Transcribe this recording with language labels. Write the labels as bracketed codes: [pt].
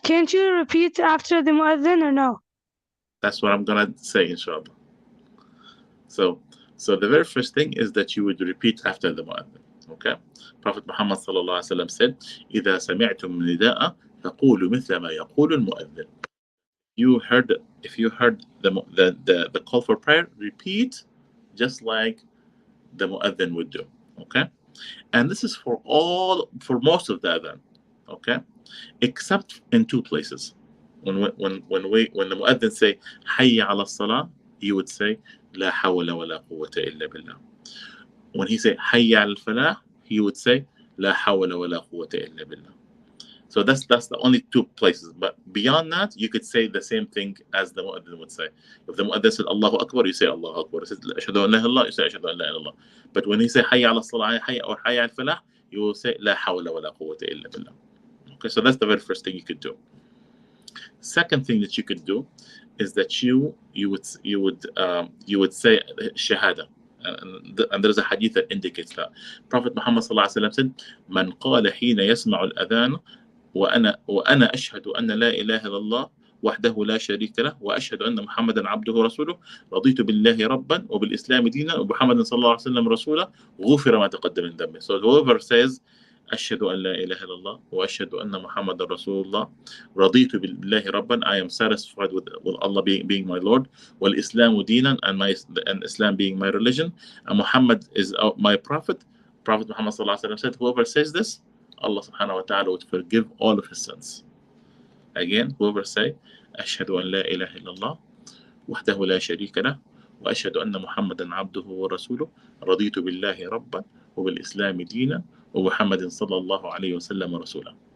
[en] can't you repeat after the mu'adhin or no? That's what I'm gonna say, inshallah. So the very first thing is that you would repeat after the mu'adhin. Okay. Prophet Muhammad sallallahu alaihi wasallam said, [ar] إذا سمعتم النداء فقولوا مثل ما يقول المؤذن. [en] If you heard the call for prayer, repeat just like the mu'adhin would do. Okay? And this is for most of the adhan. Okay? Except in two places. When the mu'adhin say hayya ala salah, he would say [ar] la hawla wa la quwwata illa billah. [en] When he say hayya al falah, he would say [ar] la hawla wa la quwwata illa billah. [en] So that's the only two places. But beyond that, you could say the same thing as the mu'adhin would say. If the mu'adhin said Allahu Akbar, you say Allahu Akbar. If he said [ar] Ashhadu an la ilaha illallah, [en] you say Ashhadu an la ilaha illallah. But when he say hayya ala salah or hayya al falah, you will say [ar] la hawla wa la quwwata illa billah. [en] Okay, so that's the very first thing you could do. Second thing that you could do is that you would say shahada. And there's a hadith that indicates that. Prophet Muhammad sallallahu alaihi wasallam said, [ar] "Man qala hina yasma'u al-adhan وأنا أشهد أن لا إله إلا الله وحده لا شريك له وأشهد أن محمدا عبده ورسوله رضيت بالله ربا وبالإسلام دينا وبمحمد صلى الله عليه وسلم رسولا غفر ما تقدم من ذنبه." [en] So whoever says [ar] أشهد أن لا إله إلا الله وأشهد أن محمدا رسول الله رضيت بالله ربا, [en] I am satisfied with Allah being my Lord, [ar] والإسلام دينا, [en] and Islam being my religion, and Muhammad is my prophet. Prophet Muhammad صلى الله عليه وسلم said, whoever says this, Allah subhanahu wa ta'ala would forgive all of his sins. Again, whoever say [ar] أشهد أن لا إله إلا الله وحده لا شريك له وأشهد أن محمدا عبده ورسوله رضيت بالله ربا وبالإسلام دينا ومحمد صلى الله عليه وسلم رسولا.